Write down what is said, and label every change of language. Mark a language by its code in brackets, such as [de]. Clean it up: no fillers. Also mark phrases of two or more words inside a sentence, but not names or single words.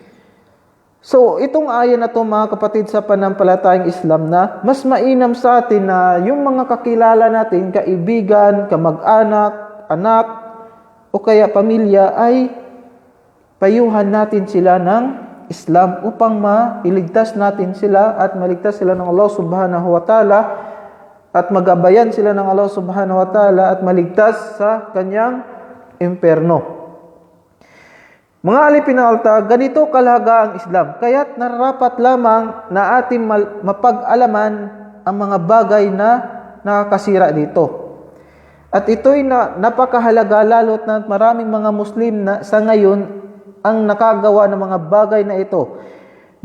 [tl] So, itong aya na to mga kapatid sa pananampalatayang Islam na mas mainam sa atin na yung mga kakilala natin, kaibigan, kamag-anak, anak, o kaya pamilya ay payuhan natin sila ng Islam upang mailigtas natin sila at maligtas sila ng Allah [ar] سبحانه وتعالى [tl] at magabayan sila ng Allah [ar] سبحانه وتعالى [tl] at maligtas sa kanyang impyerno. Mga alipin ng alta, ganito kalaga ang Islam. Kaya't nararapat lamang na ating mapag-alaman ang mga bagay na nakakasira dito. At ito'y napakahalaga lalo't na maraming mga Muslim na sa ngayon ang nakagawa ng mga bagay na ito.